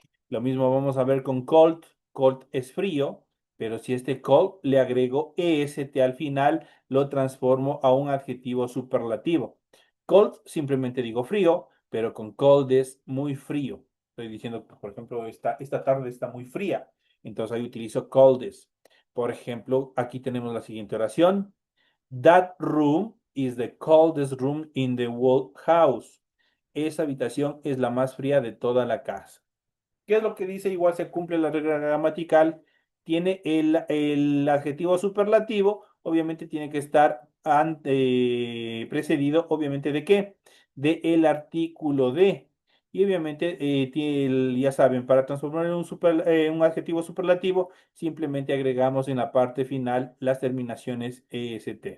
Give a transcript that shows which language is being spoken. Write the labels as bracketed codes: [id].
[es] Lo mismo vamos a ver con cold. Cold es frío, pero si este cold le agrego EST al final, lo transformo a un adjetivo superlativo. Cold simplemente digo frío, pero con cold es muy frío. Estoy diciendo, por ejemplo, esta tarde está muy fría. Entonces ahí utilizo coldest. Por ejemplo, aquí tenemos la siguiente oración. [en] That room is the coldest room in the whole house. [es] Esa habitación es la más fría de toda la casa. ¿Qué es lo que dice? Igual se cumple la regla gramatical. Tiene el adjetivo superlativo, obviamente tiene que estar precedido, obviamente, ¿de qué? De el artículo de. Y obviamente, ya saben, para transformar en un adjetivo superlativo, simplemente agregamos en la parte final las terminaciones est.